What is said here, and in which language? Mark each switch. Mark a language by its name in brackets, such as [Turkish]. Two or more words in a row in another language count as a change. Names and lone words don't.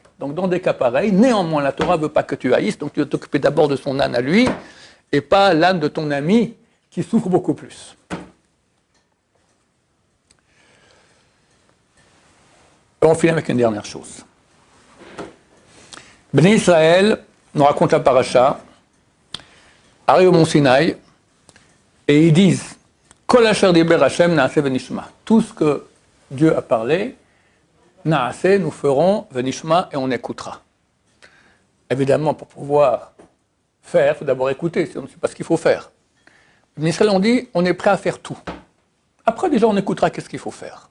[French] Donc dans des cas pareils, néanmoins, la Torah ne veut pas que tu haïsses, donc tu dois t'occuper d'abord de son âne à lui, et pas l'âne de ton ami qui souffre beaucoup plus. On finit avec une dernière chose. Bnei Israël nous raconte la paracha, arrive au mont Sinaï, et ils disent [Hebrew] כל אשר דיבר השם נעשה ונשמע. [French] Tout ce que Dieu a parlé, na'aseh, nous ferons venishma et on écoutera. Évidemment, pour pouvoir faire, il faut d'abord écouter, sinon on ne sait pas ce qu'il faut faire. Bnei Israël ont dit on est prêt à faire tout. Après, déjà, on écoutera qu'est-ce qu'il faut faire.